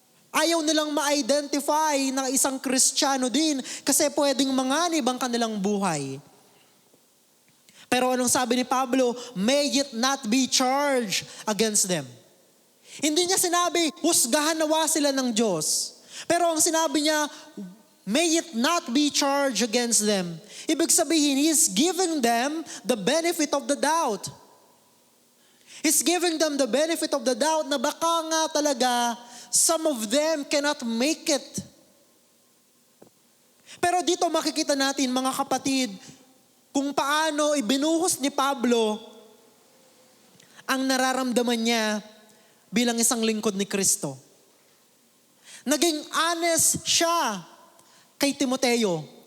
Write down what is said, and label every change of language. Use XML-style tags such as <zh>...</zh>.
<tl>Ayaw nilang ma-identify na isang Kristiyano din kasi pwedeng manganib ang kanilang buhay. Pero anong sabi ni Pablo?</tl> <en>May it not be charged against them.</en> <tl>Hindi niya sinabi, husgahan nawa sila ng Diyos. Pero ang sinabi niya,</tl> <en>may it not be charged against them.</en> <tl>Ibig sabihin,</tl> <en>He's giving them the benefit of the doubt. He's giving them the benefit of the doubt</en> <tl>na baka nga talaga,</tl> <en>some of them cannot make it.</en> <tl>Pero dito makikita natin, mga kapatid, kung paano ibinuhos ni Pablo ang nararamdaman niya bilang isang lingkod ni Kristo. Naging honest siya kay Timoteo.</tl>